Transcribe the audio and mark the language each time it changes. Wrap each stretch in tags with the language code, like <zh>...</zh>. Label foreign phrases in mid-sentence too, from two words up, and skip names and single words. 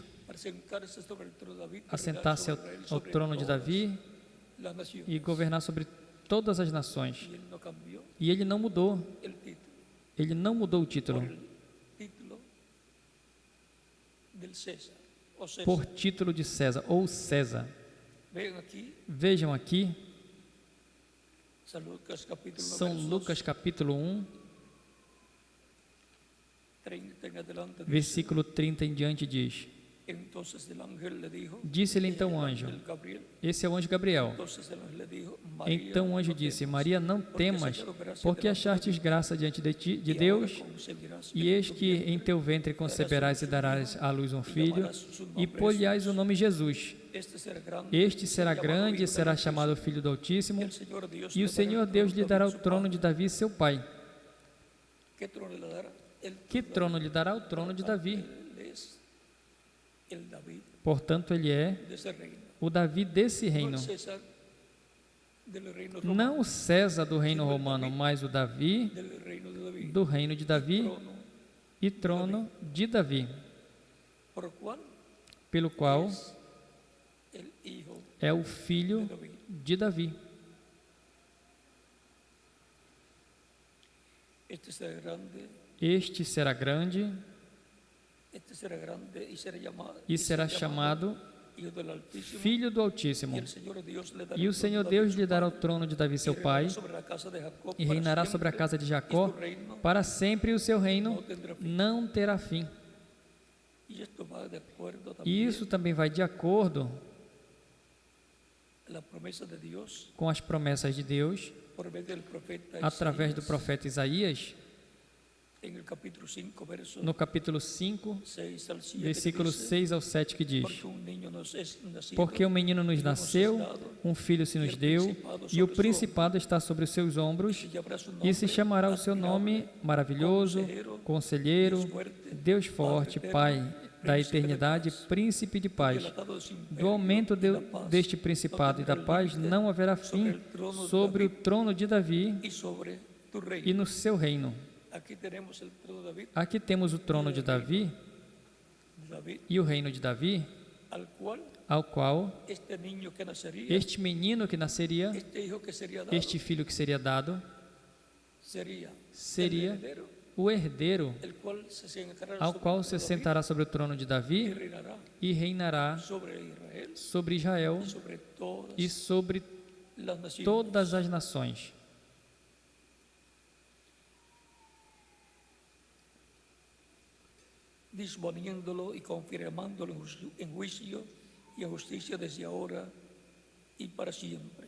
<es>para sentarse sobre el trono de David, y</es> <pt>assentar-se</pt> <es>reinar sobre él,</es> <pt>ao</pt> <es>sobre</es> <pt>trono de</pt> <es>todas</es> <pt>Davi</pt> <es>las naciones.</es> <pt>e governar sobre todas as nações.</pt> <es>Y él no cambió</es> <pt>E ele não mudou,</pt> <es>el título</es> <pt>ele não mudou o</pt> <es>por</es> <pt>título</pt> <es>el título del César. O César.</es> <pt>por título de César ou César.</pt> <es>Vean aquí</es> <pt>Vejam aqui,</pt> <es>San Lucas capítulo 9,</es> <pt>São</pt> <es>versos</es> <pt>Lucas capítulo 1,</pt> <es>30 en adelante. Dice,</es> <pt>versículo 30 em diante diz:</pt> <es>Entonces el ángel le dijo,</es> <pt>Disse-lhe então o anjo,</pt> <es>el Gabriel,</es> <pt>esse é o anjo Gabriel.</pt> <es>entonces el ángel le dijo, María,</es> <pt>Então o anjo</pt> <es>no</es> <pt>disse,</pt> <es>temas,</es> <pt>Maria, não</pt> <es>porque</es> <pt>temas,</pt> <es>hallado gracia</es> <pt>porque</pt> <es>delante de</es> <pt>achastes</pt> <es>Dios,</es> <pt>graça diante de ti, de</pt> <es>y ahora</es> <pt>Deus,</pt> <es>concebirás</es> <pt>e</pt> <es>en</es> <pt>eis</pt> <es>tu</es> <pt>que em</pt> <es>vientre,</es> <pt>teu ventre conceberás e darás à luz um filho, e pôr-lhe-ás o nome Jesus. Este será grande e será chamado Filho do Altíssimo, e o Senhor Deus lhe dará o trono de Davi, seu pai.</pt> <es>¿Qué trono le dará?</es> <pt>Que trono lhe dará? O trono de Davi.</pt> <es>Él es el David</es> <pt>Portanto, ele é</pt> <es>de ese reino.</es> <pt>o Davi desse</pt> <es>No</es> <pt>reino.</pt> <es>el César del reino romano,</es> <pt>Não o César do reino romano, mas o Davi</pt> <es>del reino de David.</es> <pt>do reino de Davi</pt> <es>Trono</es> <pt>e trono de Davi,</pt> <es>por cual</es> <pt>pelo qual</pt> <es>es el hijo</es> <pt>é o</pt> <es>de</es> <pt>filho</pt> <es>David.</es> <pt>de Davi.</pt> <es>Este será grande,</es> <pt>Este será grande este será grande e será chamado</pt> <es>Hijo del Altísimo.</es> <pt>Filho do</pt> <es>Y</es> <pt>Altíssimo.</pt> <es>el Señor Dios le dará</es> <pt>E o</pt> <es>el trono</es> <pt>Senhor</pt> <es>de</es> <pt>Deus</pt> <es>David,</es> <pt>lhe</pt> <es>su</es> <pt>dará o</pt> <es>padre,</es> <pt>trono de Davi, seu</pt> <es>y</es> <pt>pai,</pt> <es>reinará sobre la casa de Jacob</es> <pt>e</pt> <es>para</es> <pt>reinará sobre a</pt> <es>siempre,</es> <pt>casa de</pt> <es>y</es> <pt>Jacó</pt> <es>su reino</es> <pt>para sempre, e o seu reino</pt> <es>no tendrá fin.</es> <pt>não terá fim.</pt> <es>Y esto va de acuerdo</es> <pt>E</pt> <es>también</es> <pt>isso também vai de acordo</pt> <es>a la promesa de Dios</es> <pt>com as promessas de Deus</pt> <es>por medio del profeta</es> <pt>através do</pt> <es>Isaías,</es> <pt>profeta Isaías,</pt> <es>en el capítulo 5, verso</es> <pt>no capítulo 5,</pt> <es>6 al 7,</es> <pt>versículos</pt> <es>que dice,</es> <pt>6 ao 7, que diz:</pt> <es>porque un niño nos es nacido,</es> <pt>Porque um menino nos nasceu, um filho se nos deu, e o principado está sobre os seus ombros,</pt> <es>y llamará su</es> <pt>e se</pt> <es>nombre</es> <pt>chamará o seu nome Maravilhoso, Conselheiro, Deus Forte, Pai da Eternidade, Príncipe de Paz.</pt> <es>dilatado de su imperio</es> <pt>Do aumento</pt> <es>y la paz,</es> <pt>deste principado e da paz não haverá fim sobre o trono de Davi</pt> <es>y sobre tu reino.</es> <pt>e no seu reino.</pt> <es>Aquí tenemos el trono de David,</es> <pt>Aqui temos o trono de Davi e o reino de Davi,</pt> <es>al cual</es> <pt>ao qual</pt> <es>este niño que nacería,</es> <pt>este menino que nasceria,</pt> <es>este hijo que sería dado,</es> <pt>este filho que seria dado,</pt> <es>sería</es> <pt>seria</pt> <es>el heredero,</es> <pt>o herdeiro,</pt> <es>el cual se sentará</es> <pt>ao</pt> <es>sobre</es> <pt>qual</pt> <es>el</es> <pt>se</pt> <es>trono de</es> <pt>sentará sobre o trono de</pt> <es>David y</es> <pt>Davi</pt> <es>reinará</es> <pt>e reinará</pt> <es>sobre Israel</es> <pt>sobre Israel</pt> <es>y sobre todas</es> <pt>e sobre</pt> <es>las naciones.</es> <pt>todas as nações.</pt> <es>Disponiéndolo y confirmándolo en juicio y en justicia desde ahora y para siempre.</es>